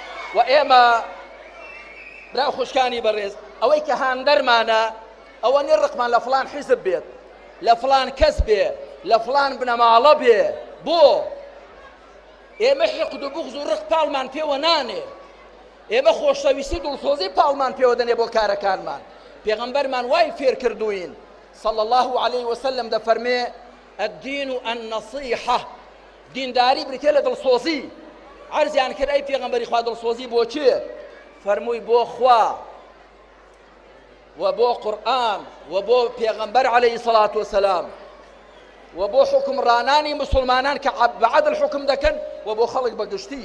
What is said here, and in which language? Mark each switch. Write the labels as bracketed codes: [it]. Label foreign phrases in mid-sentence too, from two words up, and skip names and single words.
[ckb] و ئێمە برا خوشکانی بەڕێز ئەوەی کە هاندەرمانە ئەوە نێ ڕقمان لە فڵان حیزب بێت لە فڵان کەس بێ لە فڵان بنەماڵە بێ بۆ ئێمە حقد و بغز و ڕق پاڵمان پێوە نانێ ئێمە خۆشەویستی دڵسۆزی پاڵمان پێوە دەنێ بۆ کارەکانمان پێغەمبەرمان وای فێر کردوین [ar] صلى الله عليه وسلم [ckb] دەفەرمێ [ar] الدين النصيحة [ckb] دینداری بریتێ لە دڵسۆزی عەرزیان کرد ئەی پێغەمبەری خوا دڵسۆزی بۆ چێ فەرمووی بۆ خوا و بۆ قورئان و بۆ پێغەمبەر [ar] عەلەیهی سەڵات وسەلام [ckb] و بۆ حکمڕانانی مسلمانان کە بەعەدڵ حکم دەکەن و بۆ خەڵک بەگشتی